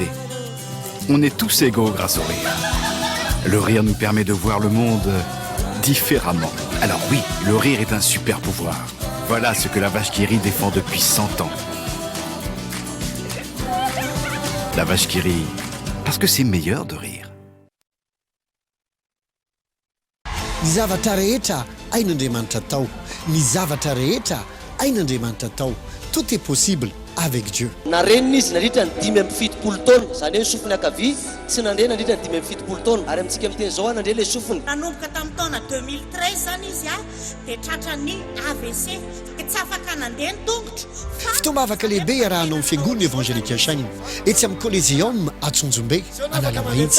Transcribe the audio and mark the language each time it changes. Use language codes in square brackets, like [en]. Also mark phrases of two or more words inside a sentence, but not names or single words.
[fr] On est tous égaux grâce au rire. Le rire nous permet de voir le monde différemment. Alors oui, le rire est un super pouvoir. Voilà ce que la vache qui rit défend depuis 100 ans. La vache qui rit, parce que c'est meilleur de rire. [mg] Ny zavatra rehetra ain'Andriamanitra tao. Ny zavatra rehetra ain'Andriamanitra tao. [fr] Tout est possible avec Dieu. [mg] Na renina izy nandritra ny 5-7 taona, zany hoe sofiny akavia tsy nandre nandritra ny 5-7 taona, ary amintsika amin'teny zao nandre le sofiny. Nanomboka tamin'ny taona 2013 zany izy dia tratrany AVC, dia tsy afaka nandeha ny tongotra. Fitombavaka lehibe arahanao amin'ny fiangonana evangelika Shainy etsy amin'ny Coliseum Atsonjombe Analamahitsy.